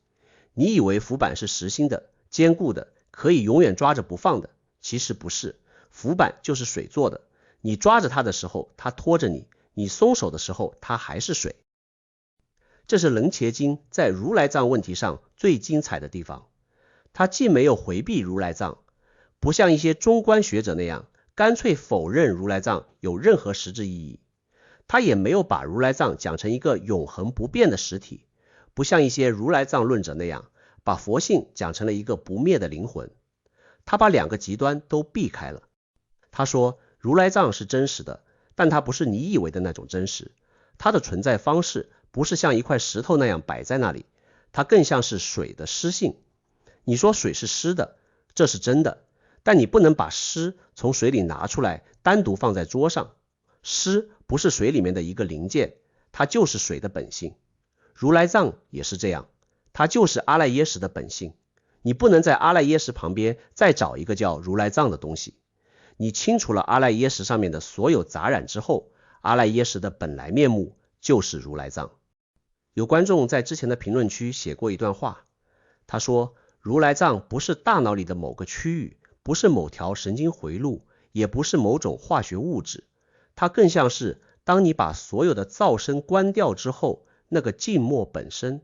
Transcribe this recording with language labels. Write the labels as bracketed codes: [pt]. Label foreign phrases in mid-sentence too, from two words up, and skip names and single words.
[zh] 你以為浮板是實心的、堅固的，可以永遠抓着不放的，其實不是。浮板就是水做的，你抓着它的时候，它拖着你；你鬆手的时候，它還是水。這是楞伽經在如來藏問題上最精彩的地方。它既沒有回避如來藏，不像一些中觀學者那樣乾脆否認如來藏有任何實質意義，他也沒有把如來藏講成一個永恆不變的實體，不像一些如來藏論者那樣把佛性講成了一個不滅的靈魂。他把兩個極端都避開了。他說如來藏是真實的，但它不是你以為的那種真實，它的存在方式不是像一塊石頭那樣擺在那裡，它更像是水的濕性。你說水是濕的，這是真的，但你不能把濕從水裡拿出來單獨放在桌上。濕不是水裡面的一個零件，它就是水的本性。如來藏也是這樣，它就是阿賴耶識的本性。你不能在阿賴耶識旁邊再找一個叫如來藏的東西。你清除了阿賴耶識上面的所有雜染之後，阿賴耶識的本來面目就是如來藏。有觀眾在之前的評論區寫過一段話，他說如來藏不是大腦裡的某個區域，不是某條神經回路，也不是某種化學物質，它更像是當你把所有的噪聲關掉之後，那個靜默本身。